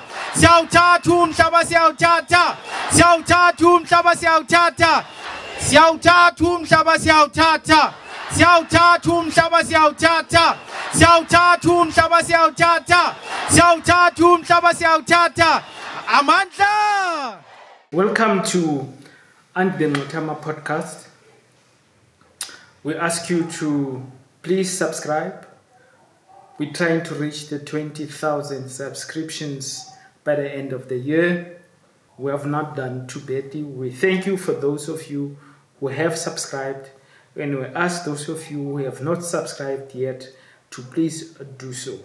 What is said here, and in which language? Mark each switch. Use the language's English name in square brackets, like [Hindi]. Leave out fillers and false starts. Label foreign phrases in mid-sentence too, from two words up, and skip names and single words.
[Zulu] Siyawuthatha umhlaba siyawuthatha. Siyawuthatha umhlaba siyawuthatha. Siyawuthatha umhlaba siyawuthatha. Siyawuthatha umhlaba siyawuthatha. Siyawuthatha umhlaba siyawuthatha. Siyawuthatha umhlaba siyawuthatha. Amandla. [English] Welcome to Andile Mngxitama podcast. We ask you to please subscribe. We're trying to reach the 20,000 subscriptions by the end of the year. We have not done too badly. We thank you for those of you who have subscribed, and we ask those of you who have not subscribed yet to please do so.